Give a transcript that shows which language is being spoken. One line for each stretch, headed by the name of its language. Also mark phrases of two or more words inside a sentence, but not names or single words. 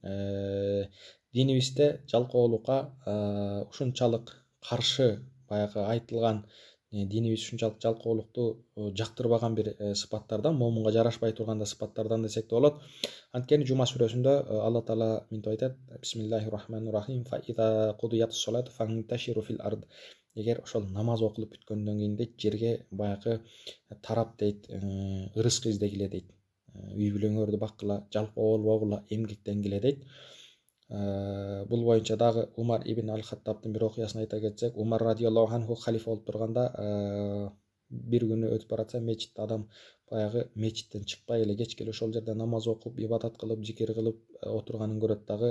Kyrgyz: Динибизде жалкоолукка ушунчалык каршы баягы айтылган, динибиз ушунчалык жалкоолукту жактырбаган бир сыпаттардан, момунга жарашпай турган сыпаттардан десек де болот. Анткени Жума сүрөсүндө Алла Таала мынтип айтат:
Arabic: بسم الله الرحمن الرحيم، فإذا قضيت الصلاة فانتشروا في الأرض.
Kyrgyz: Эгер ошол намаз окулуп бүткөндөн кийин дейт, жерге баягы тарап дейт, ырыскы издегиле дейт. Үй бүлөңөрдү баккыла, жалкоо болбогула, эмгектенгиле дейт. Бул боюнча дагы Умар ибн Аль-Хаттабтын бир окуясын айта кетсек, Умар
Arabic: رضي الله عنه
Kyrgyz: халифа болуп турганда бир күнү өтүп баратса, мечитте адам баягы мечиттен чыкпай эле кечке эле ошол жерде намаз окуп, ибадат кылып, зикир кылып отурганын көрөт дагы.